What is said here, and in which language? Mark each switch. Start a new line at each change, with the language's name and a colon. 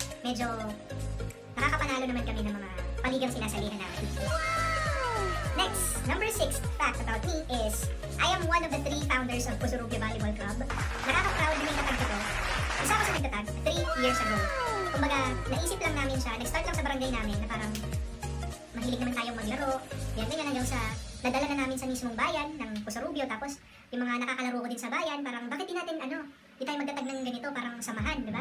Filipino: Medyo nakakapanalo naman kami ng mga paligang sinasalihan namin.
English: Next, number 6 fact about me is, I am one of the 3 founders of Pusurugyo Volleyball Club.
Filipino: Nakaka-proud na may tatag ko. Isa ako sa nagtatag
English: 3 years ago.
Filipino: Kumbaga, naisip lang namin siya, nag-start lang sa barangay namin na parang mahilig naman tayong maglaro. Ganyan hanggang sa nadala na namin sa mismong bayan ng Pusurugyo. Tapos, yung mga nakakalaro ko din sa bayan, parang bakit di natin di tayo magtatag ng ganito, parang samahan, di ba?